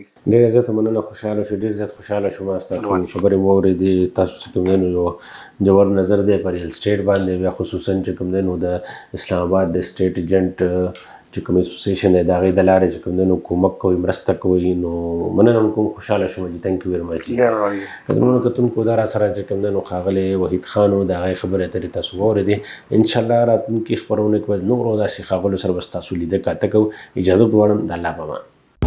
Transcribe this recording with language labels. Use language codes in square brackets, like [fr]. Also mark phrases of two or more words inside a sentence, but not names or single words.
[ps] ډېره زیاته مننه خوشحاله شو ډېر زیات خوشحاله شوم ستاسو خبرې واورېدې تاسو چې کوم دی نو یو جوړ نظر دی په [en] real estate [ps] باندې بیا خصوصا چې کوم دی نو د اسلام آباد د [en] estate agent [ps] چې کوم اسوسییشن دی د هغې د لارې چې کوم دی نو کومک کوئ مرسته کوئ نو مننه هم کوم خوشحاله شوم چې [en] thank you very much. [ps] قدرمنو کتونکو دا راسره چې کوم دی نو ښاغلی وحید خان و د هغې خبرې اترې تاسو واورېدې انشاءالله راتلونکي خپرونې کې به نورو داسې ښاغلو سره به ستاسو لیده کاته کوو اجازه غواړم د الله په امان.